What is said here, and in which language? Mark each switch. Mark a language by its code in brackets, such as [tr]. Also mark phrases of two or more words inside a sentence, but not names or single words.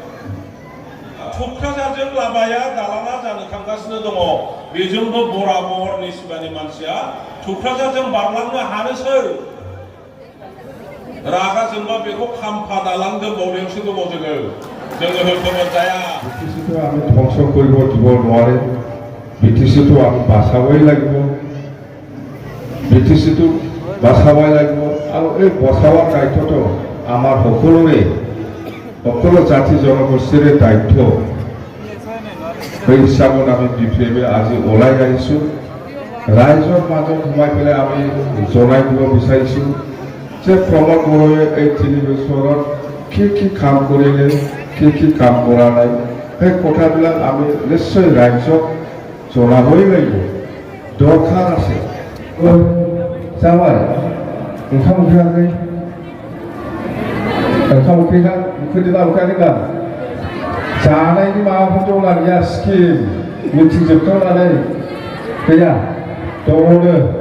[brx] थुक्राझारजों लामाया दालाङा जानो थांगासिनो दङ बेजोंबो बराबर निसिमानि मानसिया थुक्राझारजों बारलांनो हानोसै रागा जोंबा बेखौ खाम्फा दालां दोनबावनायावसो दङ जोङो होथ'नो जाया [as] বিটিচিটো আমি ধ্বংস কৰিব দিব নোৱাৰে বিটিচিটো আমি বাচাবই লাগিব বিটিচিটো বাচাবই লাগিব আৰু এই বচাবৰ দায়িত্বটো আমাৰ সকলোৰে সকলো জাতি জনগোষ্ঠীৰে দায়িত্ব সেই হিচাপত আমি বিপিএমে আজি ওলাই আহিছোঁ ৰাইজৰ মাজত সোমাই পেলাই আমি জনাই দিব বিচাৰিছোঁ যে প্ৰমোদ বড়োৱে এই 3 বছৰত কি কাম কৰিলে কি কাম কৰা নাই সেই কথাবিলাক আমি নিশ্চয় ৰাইজক জনাবই লাগিব দৰকাৰ আছে [brx] जाबाय ओंखाम उखैयाखै ओंखाम उखैदोंना उखैयाखै जानायनि माबाफोर दंना गैया स्किम मिथिजोबथारनानै गैया दङनो